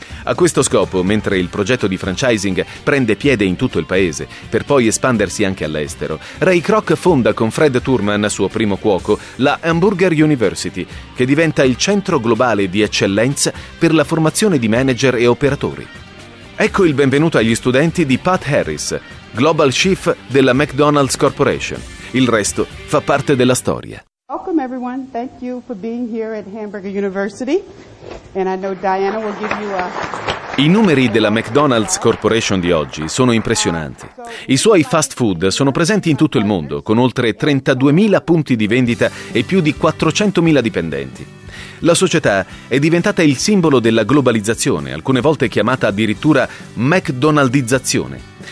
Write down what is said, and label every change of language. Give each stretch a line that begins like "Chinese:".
Italian: A questo scopo, mentre il progetto di franchising prende piede in tutto il paese, per poi espandersi anche all'estero, Ray Kroc fonda con Fred Thurman, suo primo cuoco, la Hamburger University, che diventa il centro globale di eccellenza per la formazione di manager e operatori. Ecco il benvenuto agli studenti di Pat Harris, Global Chief della McDonald's Corporation. Il resto fa parte della storia.
English: Welcome everyone. Thank you for being here at Hamburger University. And I know Diana will give you a...
Italian: I numeri della McDonald's Corporation di oggi sono impressionanti. I suoi fast food sono presenti in tutto il mondo, con oltre 32.000 punti di vendita e più di 400.000 dipendenti. La società è diventata il simbolo della globalizzazione, alcune volte chiamata addirittura McDonaldizzazione.